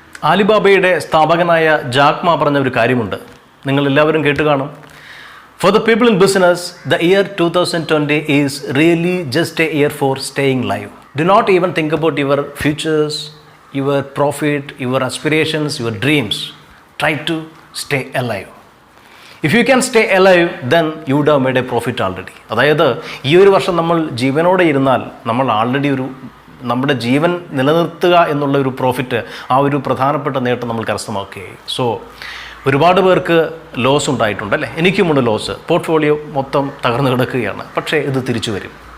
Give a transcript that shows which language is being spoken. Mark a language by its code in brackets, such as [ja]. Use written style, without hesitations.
[ml] ആലിബാബയുടെ സ്ഥാപകനായ ജാക്ക് മാ പറഞ്ഞ ഒരു കാര്യമുണ്ട്, നിങ്ങളെല്ലാവരും കേട്ട് കാണും. [en] For the people in business, the year 2020 is really just a year for staying live. Do not even think about your futures, your profit, your aspirations, your dreams. Try to stay alive. If you can stay alive, then you would have made a profit already. [ml] അതായത് ഈ ഒരു വർഷം നമ്മൾ ജീവനോടെ ഇരുന്നാൽ നമ്മൾ already നമ്മുടെ ജീവൻ നിലനിർത്തുക എന്നുള്ള ഒരു പ്രോഫിറ്റ്, ആ ഒരു പ്രധാനപ്പെട്ട നേട്ടം നമ്മൾ കരസ്ഥമാക്കുകയായി. സോ ഒരുപാട് പേർക്ക് ലോസ് ഉണ്ടായിട്ടുണ്ട് അല്ലേ? എനിക്കുമുണ്ട് ലോസ്. പോർട്ട്ഫോളിയോ മൊത്തം തകർന്നു കിടക്കുകയാണ്. പക്ഷേ ഇത് തിരിച്ചു വരും.